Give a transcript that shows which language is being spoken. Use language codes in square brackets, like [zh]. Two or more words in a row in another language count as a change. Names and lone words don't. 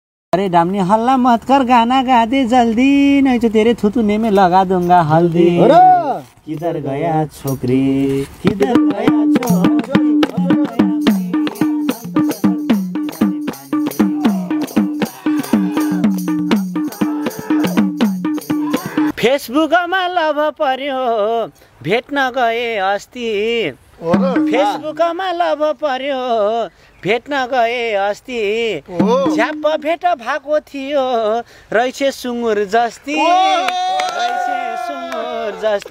[hi] अरे डामनी हल्ला मत कर, गाना गा दे जल्दी, नहीं तो तेरे थुथुने में लगा दूंगा हल्दी। किधर गया छोकरी, किधर गया छोकरी। [ne] फेसबुकमा लभ पर्यो भेट्न गए अस्ति, फेसबुकमा लभ पर्यो भेट्न गए अस्ति, झ्याप्प भेट भएको थियो रहेछ सुँगुर जस्ती, रहेछ सुँगुर जस्ती।